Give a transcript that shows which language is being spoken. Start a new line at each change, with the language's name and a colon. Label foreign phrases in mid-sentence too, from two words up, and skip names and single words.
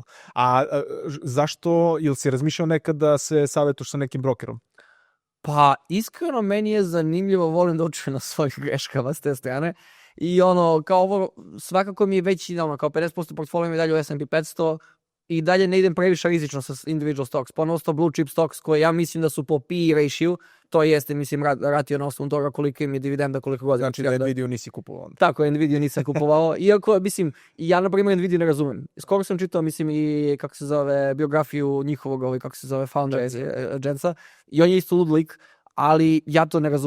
Bosnian: A zašto, ili si razmišljao nekad da se savjetoš sa nekim brokerom? Pa iskreno meni je zanimljivo, volim da učim na svojih greškama s te strane i kao ovo, svakako mi je već kao 50% portfolio mi dalje u S&P 500 i dalje ne idem previše rizično sa
English: individual stocks,
Bosnian: ponosno
English: blue chip stocks
Bosnian: koje ja mislim da su po
English: PE ratio,
Bosnian: to jeste, mislim, ratio na osnovu toga koliko im je dividenda, koliko godina. Znači da Nvidia nisi kupovao. Tako, Nvidia nisam kupovao, iako, mislim, ja na primjer Nvidia ne razumem. Skoro sam čitao, mislim, i kako se zove, biografiju njihovog, kako se zove, foundera Jensa, i on je isto lud lik, ali ja to ne razumem.